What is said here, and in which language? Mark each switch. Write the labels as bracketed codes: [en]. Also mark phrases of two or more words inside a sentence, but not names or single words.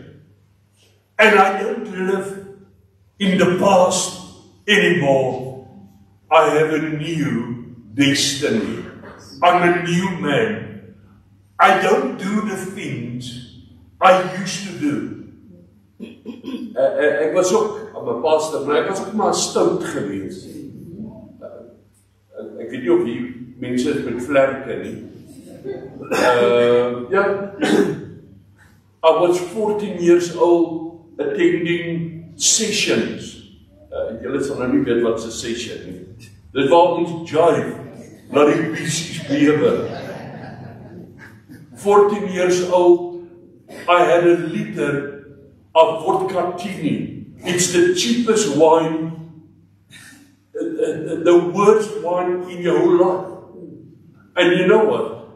[en] And I don't live in the past anymore. I have a new destiny. I'm a new man. I don't do the things I used to do. [af] Ek was ook, [en] I'm a pastor, [af] maar ek was ook maar stout geweest. Ek weet nie of die mense is met vlerke nie. [en] I was 14 years old attending sessions. [af] Julle sal nou nie weet wat 'n session nie. Dit waar ons jive, laat die pieces bewe. [en] 14 years old, I had a liter of vodka tini. It's the cheapest wine, the worst wine in your whole life. And you know what?